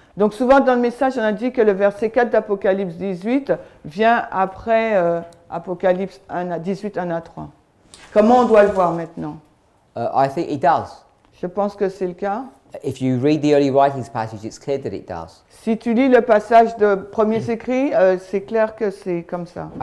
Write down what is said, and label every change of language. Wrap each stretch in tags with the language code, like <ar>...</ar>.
<fr>Donc souvent dans le message on a dit que le verset 4 d'Apocalypse 18 vient après Apocalypse 18, 1 à 3. Comment on doit le voir maintenant?</fr> <en>I think it does.</en> <fr>Je pense que c'est le cas.</fr> <en>If you read the early writings passage, it's clear that it does.</en> <fr>Si tu lis le passage de Premiers Écrits, c'est clair que c'est comme ça.</fr>